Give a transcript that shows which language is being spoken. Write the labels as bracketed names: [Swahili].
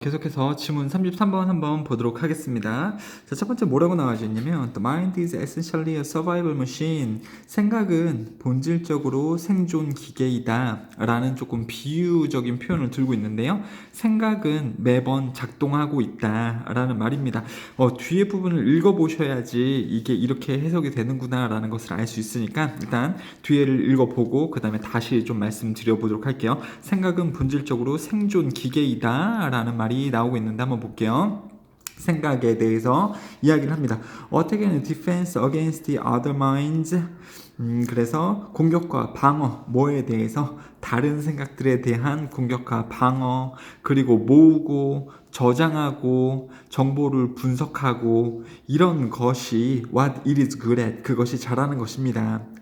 [Korean] 계속해서 지문 33번 한번 보도록 하겠습니다. 자, 첫 번째 뭐라고 나와져 있냐면 [English] The mind is essentially a survival machine. [Korean] 생각은 본질적으로 생존 기계이다 라는 조금 비유적인 표현을 들고 있는데요. 생각은 매번 작동하고 있다 라는 말입니다. 뒤에 부분을 읽어보셔야지 이게 이렇게 해석이 되는구나 라는 것을 알 수 있으니까 일단 뒤에를 읽어보고 그 다음에 다시 좀 말씀드려보도록 할게요. 생각은 본질적으로 생존 기계이다 라는 말이 나오고 있는데 한번 볼게요. 생각에 대해서 이야기를 합니다. 어떻게는 [English] defense against the other minds. [Korean] 그래서 공격과 방어, 뭐에 대해서 다른 생각들에 대한 공격과 방어, 그리고 모으고 저장하고 정보를 분석하고 이런 것이 [English] what it is good at, [Korean] 그것이 잘하는 것입니다.